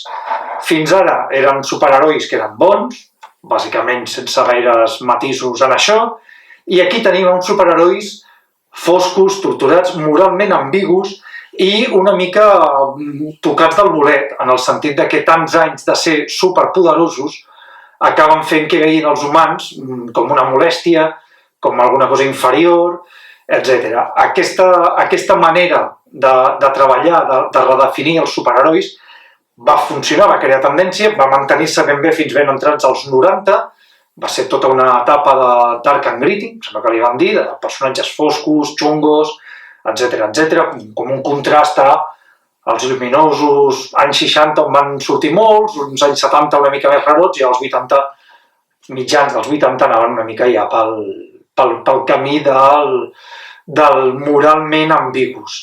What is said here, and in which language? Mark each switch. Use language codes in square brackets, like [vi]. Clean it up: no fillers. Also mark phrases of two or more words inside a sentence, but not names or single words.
[ca] Fins ara eren superherois que eren bons, bàsicament sense gaires matisos en això, i aquí tenim uns superherois foscos, torturats, moralment ambigus i una mica tocats del bolet, en el sentit de que tants anys de ser superpoderosos acaben fent que veien els humans com una molèstia, com alguna cosa inferior, etc. Aquesta manera de treballar, de redefinir els superherois, va funcionar, va crear tendència, va mantenir-se ben bé fins ben entrats als 90, va ser tota una etapa de [en] dark and gritty, [ca] sembla que li van dir, de personatges foscos, xungos, etc. Com un contrast als lluminosos anys 60 on van sortir molts, uns anys 70 una mica més rarots i als 80, mitjans dels 80 anaven una mica ja pel camí del moralment ambigus.